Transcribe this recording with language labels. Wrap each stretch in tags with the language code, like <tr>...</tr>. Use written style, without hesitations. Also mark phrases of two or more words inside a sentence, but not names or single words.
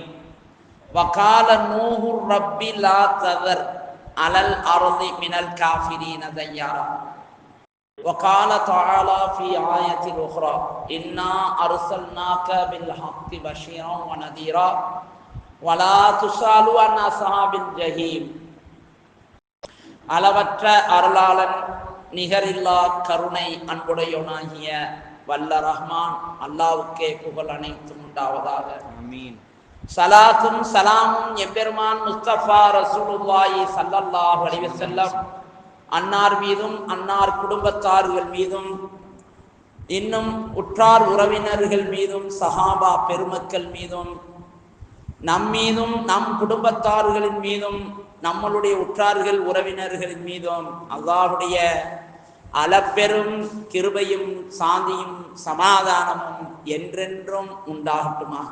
<ar>وقال نوح رب لا تذر على الأرض من الكافرين ديارا. وقال تعالى في آية أخرى إنا أرسلناك بالحق بشيرا ونذيرا ولا تسأل عن أصحاب الجحيم.</ar> <ta>அளவற்ற அருளாளன் நிகரில்லா கருணை அன்புடையோனாகிய வல்ல ரஹ்மான் அல்லாவுக்கே புகழ் அனைத்தும் உண்டாவதாக. ஆமீன். சலாத்தும் சலாமும் எம்பெருமான் முஸ்தபா</ta> <ar>رسول الله صلى الله عليه وسلم</ar> <ta>அன்னார் மீதும் அன்னார் குடும்பத்தார்கள் மீதும் இன்னும் உற்றார் உறவினர்கள் மீதும் சஹாபா பெருமக்கள் மீதும் நம் மீதும் நம் குடும்பத்தார்களின் மீதும் நம்மளுடைய உற்றார்கள் உறவினர்களின் மீதும் அல்லாஹ்வுடைய அளப்பெரும் கிருபையும் சாந்தியும் சமாதானமும் என்றென்றும் உண்டாகட்டுமாக.</ta>